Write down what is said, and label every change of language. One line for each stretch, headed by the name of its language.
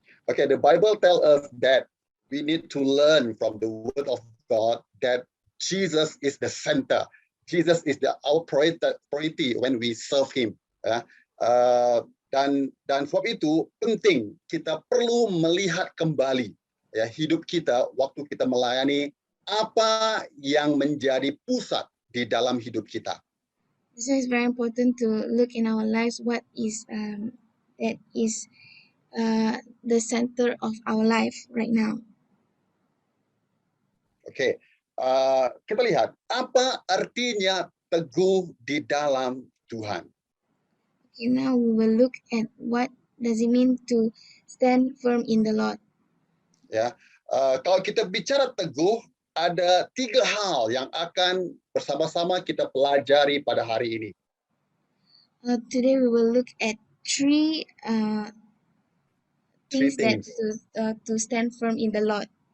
English: Okay, the Bible tells us that we need to learn from the Word of God that Jesus is the center. Jesus is our priority when we serve Him.
Indonesian: Dan sebab itu penting kita perlu melihat kembali ya hidup kita waktu kita melayani apa yang menjadi pusat di dalam hidup kita.
English: So it's very important to look in our lives what is that is the center of our life right now.
Indonesian: Oke, kita lihat apa artinya teguh di dalam Tuhan.
English: Okay, now we will look at what does it mean to stand firm in the Lord.
Indonesian: Ya, kalau kita bicara teguh, ada 3 hal yang akan bersama-sama kita pelajari pada hari ini.
English: Today we will look at three things that to stand firm in the Lord.